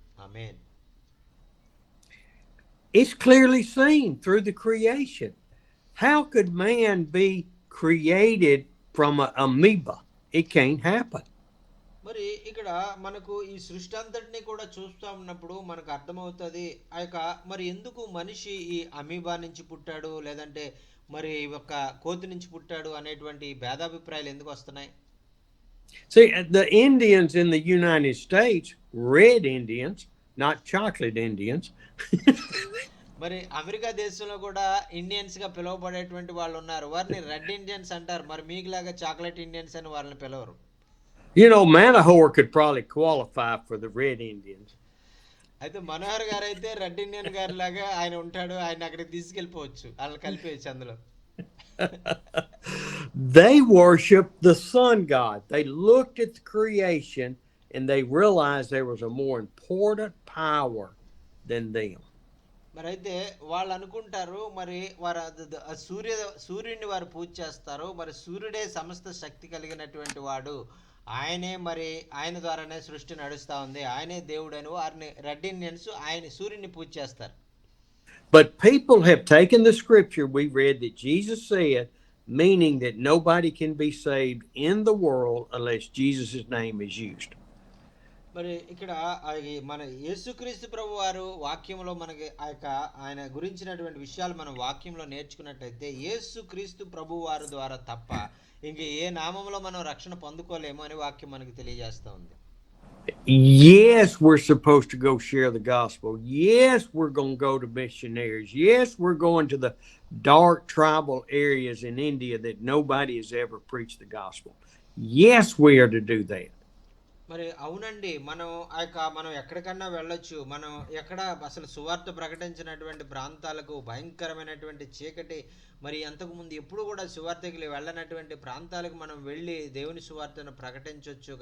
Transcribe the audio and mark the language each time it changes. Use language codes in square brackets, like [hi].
[te] Amen. [en] It's clearly seen through the creation. How could man be created from an amoeba? It can't happen. [te] మరి ఇక్కడ మనకు ఈ సృష్టి అంతటినీ కూడా చూస్తూ ఉన్నప్పుడు మనకు అర్థమవుతుంది ఆ యొక్క మరి ఎందుకు మనిషి ఈ అమీబా నుంచి పుట్టాడు లేదంటే మరి ఒక కోతి నుంచి పుట్టాడు అనేటువంటి భేదాభిప్రాయాలు ఎందుకు వస్తున్నాయి? [en] See, the Indians in the United States, red Indians, not chocolate Indians, [te] మరి అమెరికా దేశంలో కూడా ఇండియన్స్ గా పిలువబడేటువంటి వాళ్ళు ఉన్నారు. వారిని రెడ్ ఇండియన్స్ అంటారు. మరి మీకులాగా చాక్లెట్ ఇండియన్స్ అని వాళ్ళని పిలవరు. [en] you know, Manahor could probably qualify for the red Indians. [te] అయితే మనోహర్ గారు అయితే రెడ్ ఇండియన్ గారి లాగా ఆయన ఉంటాడు. ఆయన అక్కడికి తీసుకెళ్ళిపోవచ్చు, వాళ్ళని కలిపేయచ్చు అందులో. [en] They worshiped the sun god. They looked at the creation and they realized there was a more important power than them. [te] మరి అయితే వాళ్ళు అనుకుంటారు మరి వారు సూర్యుడిని వారు పూజ చేస్తారు. మరి సూర్యుడే సమస్త శక్తి కలిగినటువంటి వాడు, ఆయనే మరి ఆయన ద్వారానే సృష్టి నడుస్తూ ఉంది, ఆయనే దేవుడని వారిని రెడ్ ఇండియన్స్ ఆయన సూర్యుని పూజ చేస్తారు. [en] But people have taken the scripture we read that Jesus said, meaning that nobody can be saved in the world unless Jesus' name is used. [te] మరి ఇక్కడ మన యేసుక్రీస్తు ప్రభు వారు వాక్యంలో మనకి ఆయన గురించినటువంటి విషయాలు మనం వాక్యంలో నేర్చుకున్నట్టయితే యేసుక్రీస్తు ప్రభు వారి ద్వారా తప్ప ఇంక ఏ నామంలో మనం రక్షణ పొందుకోలేము అని వాక్యం మనకి తెలియజేస్తూ ఉంది. [en] Yes, we're supposed to go share the gospel. Yes, we're going to go to missionaries. Yes, we're going to the dark tribal areas in India that nobody has ever preached the gospel. Yes, we are to do that. [te] మరి అవునండి, మనం ఎక్కడికన్నా వెళ్ళొచ్చు. మనం ఎక్కడ అసలు సువార్త ప్రకటించినటువంటి ప్రాంతాలకు, భయంకరమైనటువంటి చీకటి మరి అంతకుముందు ఎప్పుడు కూడా సువార్తకి వెళ్ళనటువంటి ప్రాంతాలకు మనం వెళ్ళి దేవుని సువార్తను ప్రకటించవచ్చు.